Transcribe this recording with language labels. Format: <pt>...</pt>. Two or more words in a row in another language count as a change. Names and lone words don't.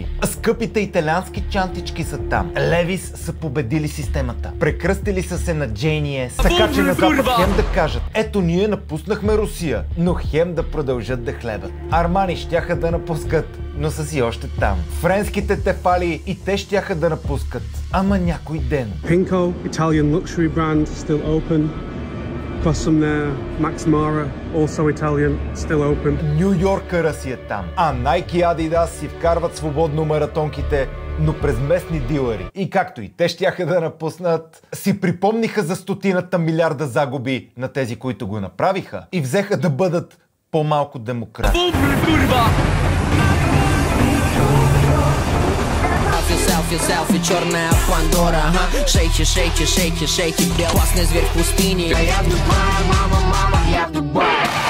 <bg>Скъпите италиански чантички са там. Левис са победили системата. Прекръстили са се на JNS, така че на Запад хем да кажат: ето ние напуснахме Русия, но хем да продължат да хлебат. Армани щяха да напускат, но са си още там. Френските тефали и те щяха да напускат, ама някой ден.</bg> <en>Pinko, Italian luxury brand, still open. Custom there, Max Mara, also Italian, still open.</en> <bg>Ню Йоркъра си е там, а Nike и Adidas си вкарват свободно маратонките, но през местни дилъри. И както и те щяха да напуснат, си припомниха за стотината милиарда загуби на тези, които го направиха, и взеха да бъдат по-малко демократи.</bg> <ru>Селфи, черная Пандора, ага. Шейки, шейки, шейки, шейки, классный зверь в пустыне. Я в Дубае, мама, я в Дубае.</ru>